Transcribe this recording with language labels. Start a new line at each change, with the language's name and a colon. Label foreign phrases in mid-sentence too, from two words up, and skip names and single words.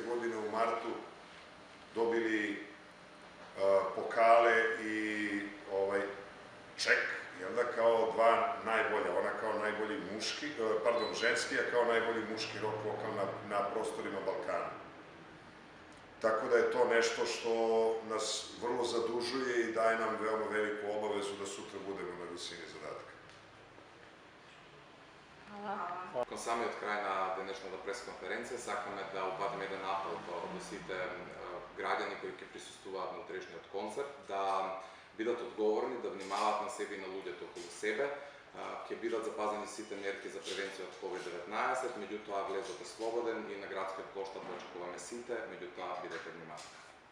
Serbian: godine u martu dobili pokale i ček, jel da, kao dva najbolja, ona kao najbolji muški, pardon, ženski, a kao najbolji muški rock vokal na prostorima Balkana. Tako da je to nešto što nas vrlo zadužuje i daje nam veoma veliku obavezu da sutra budemo na visini zadatka.
Macedonian: Към самиот крај на денешната пресконференција сакаме да упатиме еден апел до сите граѓани кои ќе присуствуваат на утрешниот концерт, да бидат одговорни, да внимаваат на себе и на луѓето околу себе, ќе бидат запазени сите мерки за превенција од COVID-19, меѓутоа влезот е слободен и на градскиот плоштад очекуваме сите, меѓутоа бидете внимателни.